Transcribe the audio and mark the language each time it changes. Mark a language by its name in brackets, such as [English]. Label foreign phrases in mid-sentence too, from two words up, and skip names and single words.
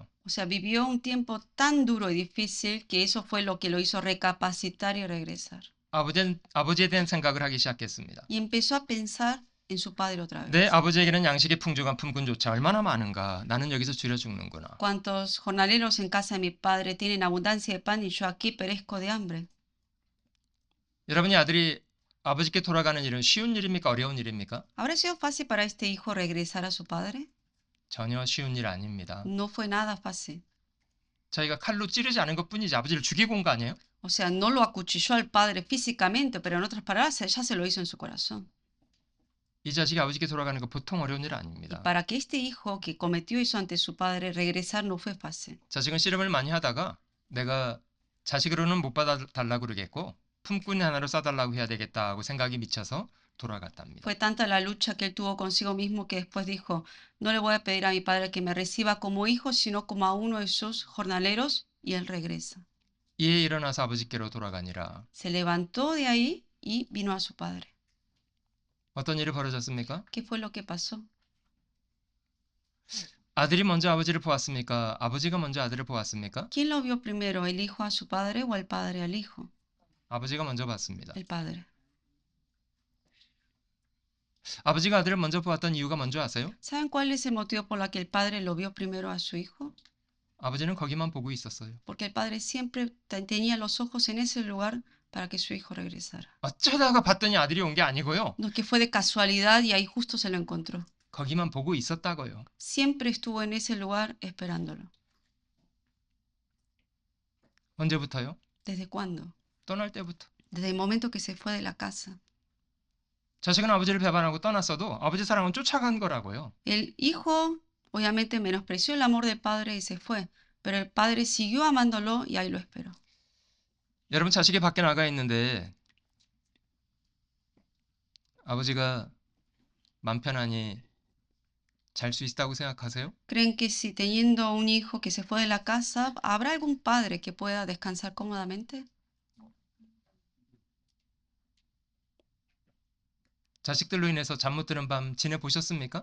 [Spanish] O sea, vivió un tiempo tan duro y difícil que eso fue lo que lo hizo recapacitar y regresar. [Korean] 아버지에 대한 생각을 하기 시작했습니다. [Spanish] Y empezó a pensar en su padre otra vez. [Korean] 내 아버지에게는 양식의 풍족한 품꾼조차 얼마나 많은가. 나는 여기서 줄여 죽는구나. [Spanish] ¿Cuántos jornaleros en casa de mi padre tienen abundancia de pan y yo aquí perezco de hambre? [Korean] 여러분이 아들이 아버지께 돌아가는 일은 쉬운 일입니까? 어려운 일입니까? [Spanish] ¿Habrá sido fácil para este hijo regresar a su padre? [Korean] 전혀 쉬운 일 아닙니다. [Spanish] No fue nada fácil. [Korean] 자기가 칼로 찌르지 않은 것뿐이지 아버지를 죽이고 온 거 아니에요? [Spanish] O sea, no lo acuchilló al padre físicamente, pero en otras palabras, ya se lo hizo en su corazón. [Korean] 이 자식이 아버지께 돌아가는 거 보통 어려운 일 [Spanish] Y [Korean] 아닙니다. [Spanish] para que este hijo que cometió eso ante su padre regresar no fue fácil. [Korean] 자식은 씨름을 많이 하다가 내가 자식으로는 못 받아달라고 그러겠고 품꾼 하나로 싸달라고 해야 되겠다고 생각이 미쳐서 돌아갔답니다. [Spanish] Fue tanta la lucha que él tuvo consigo mismo que después dijo, no le voy a pedir a mi padre que me reciba como hijo, sino como a uno de sus jornaleros, y él regresa. [Korean] 이에 일어나서 아버지께로 돌아가니라. [Spanish] Se levantó de ahí y vino a su padre. [Korean] 어떤 일이 벌어졌습니까? [Spanish] ¿Qué fue lo que pasó? [Korean] 아들이 먼저 아버지를 보았습니까? 아버지가 먼저 아들을 보았습니까? [Spanish] ¿Quién lo vio primero, el hijo a su padre o el padre al hijo? [Korean] 아버지가 먼저 봤습니다. [Spanish] El padre. [Korean] 아버지가 아들을 먼저 보았던 이유가 뭔지 아세요? [Spanish] ¿Saben cuál es el motivo por el que el padre lo vio primero a su hijo? [Korean] 아버지는 거기만 보고 있었어요. [Spanish] Porque el padre siempre tenía los ojos en ese lugar para que su hijo regresara. [Korean] 어쩌다가 봤더니 아들이 온 게 아니고요. [Spanish] No que fue de casualidad y ahí justo se lo encontró. [Korean] 거기만 보고 있었다고요. [Spanish] Siempre estuvo en ese lugar esperándolo. [Korean] 언제부터요? [Spanish] ¿Desde cuándo? [Korean] 떠날 때부터. [Spanish] Desde el momento que se fue de la casa. [Korean] 자식은 아버지를 배반하고 떠났어도 아버지 사랑은 쫓아간 거라고요. [Spanish] El hijo obviamente menospreció el amor del padre y se fue, pero el padre siguió amándolo y ahí lo esperó. [Korean] 여러분 자식이 밖에 나가 있는데 아버지가 맘 편하니 잘 수 있다고 생각하세요? [Spanish] ¿Creen que si teniendo un hijo que se fue de la casa, habrá algún padre que pueda descansar cómodamente? [Korean] 자식들로 인해서 잠 못 드는 밤 지내보셨습니까?